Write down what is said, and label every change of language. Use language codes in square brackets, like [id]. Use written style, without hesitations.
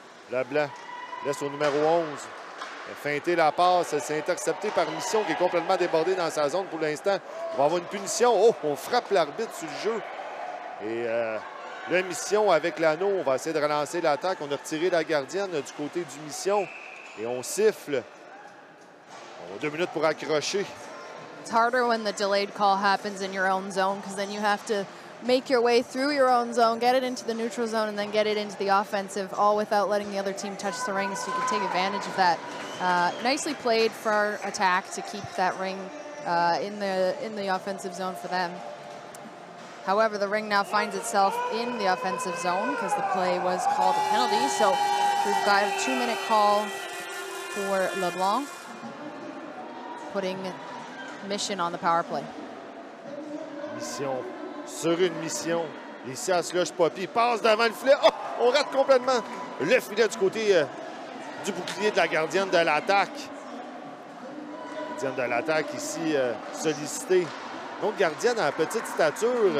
[fr] Leblanc laisse au numéro 11. Feinter la passe, c'est intercepté par Mission qui est complètement débordé dans sa zone pour l'instant. On va avoir une punition. Oh, on frappe l'arbitre sur le jeu. Et le Mission avec l'anneau, on va essayer de relancer l'attaque. On a retiré la gardienne du côté du Mission et on siffle. On a 2 minutes pour accrocher. [en] It's harder when the delayed call happens in your own zone because then you have to make your way through your own zone, get it into the neutral zone, and then get it into the offensive, all without letting the other team touch the ring, so you can take advantage of that. Nicely played for our attack to keep that ring in the offensive zone for them. However, the ring now finds itself in the offensive zone because the play was called a penalty. So we've got a 2-minute call for LeBlanc, putting Mission on the power play. [fr] Mission sur une mission. Ici à Slush Poppy passe devant le filet. Oh! On rate complètement le filet du côté du bouclier de la gardienne de l'attaque. Gardienne de l'attaque ici sollicitée. Donc gardienne à petite stature.